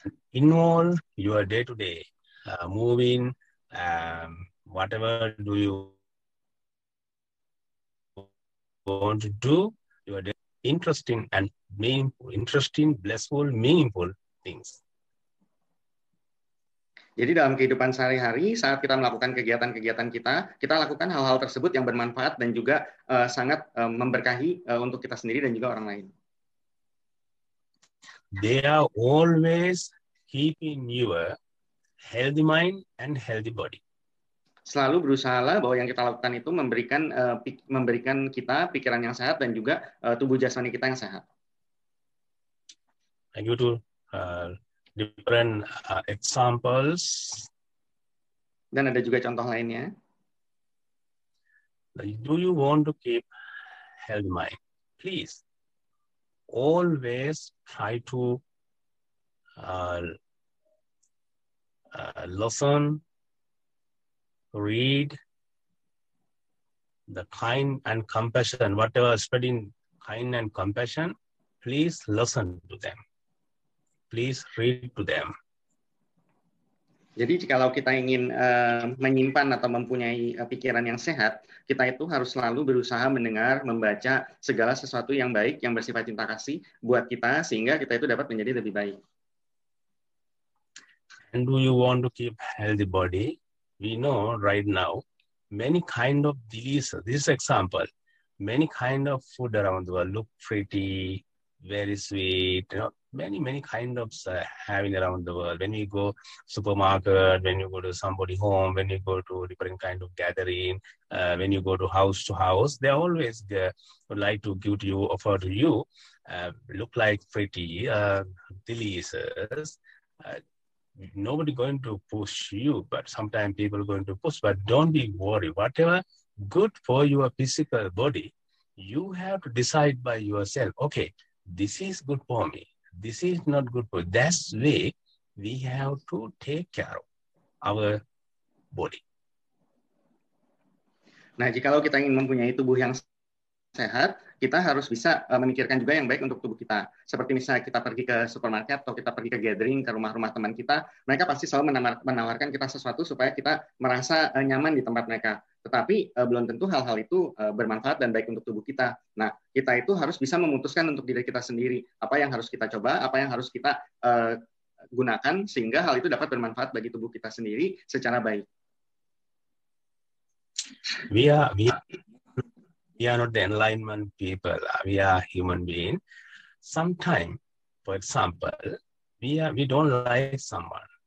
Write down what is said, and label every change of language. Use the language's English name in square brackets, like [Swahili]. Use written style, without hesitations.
[English] Involve your day-to-day moving, whatever do you want to do, your day, interesting and meaningful, blissful, meaningful things. [Indonesian] Jadi dalam kehidupan sehari-hari, saat kita melakukan kegiatan-kegiatan kita lakukan hal-hal tersebut yang bermanfaat dan juga sangat memberkahi untuk kita sendiri dan juga orang lain. [English] They are always keeping your healthy mind and healthy body. [Indonesian] Selalu berusahalah bahwa yang kita lakukan itu memberikan kita pikiran yang sehat dan juga tubuh jasmani kita yang sehat. [English] I go to different examples. [Indonesian] Dan ada juga contoh lainnya. [English] Do you want to keep healthy mind? Please always try to listen, read the kind and compassion, whatever spreading kind and compassion, please listen to them. Please read to them. [Indonesian] Jadi jikalau kita ingin menyimpan atau mempunyai pikiran yang sehat, kita itu harus selalu berusaha mendengar, membaca segala sesuatu yang baik, yang bersifat cinta kasih buat kita, sehingga kita itu dapat menjadi lebih baik. [English] And do you want to keep healthy body? We know right now, many kind of diseases, this example, many kind of food around the world look pretty, very sweet, many kind of having around the world. When you go supermarket, when you go to somebody home, when you go to different kind of gathering, when you go to house, they always would like to give to you, offer to you, look like pretty, delicious. Nobody going to push you, but sometimes people are going to push. But don't be worried. Whatever good for your physical body, you have to decide by yourself. Okay, this is good for me. this is not good for. That's way we have to take care of our body. [Indonesian] Nah, jikalau kita ingin mempunyai tubuh yang sehat, kita harus bisa memikirkan juga yang baik untuk tubuh kita. Seperti misalnya kita pergi ke supermarket atau kita pergi ke gathering, ke rumah-rumah teman kita, mereka pasti selalu menawarkan kita sesuatu supaya kita merasa nyaman di tempat mereka. Tetapi belum tentu hal-hal itu bermanfaat dan baik untuk tubuh kita. Nah, kita itu harus bisa memutuskan untuk diri kita sendiri, apa yang harus kita coba, apa yang harus kita gunakan, sehingga hal itu dapat bermanfaat bagi tubuh kita sendiri secara baik. [English] We are not the enlightenment people. We are human beings. Sometimes, for example, we don't like someone.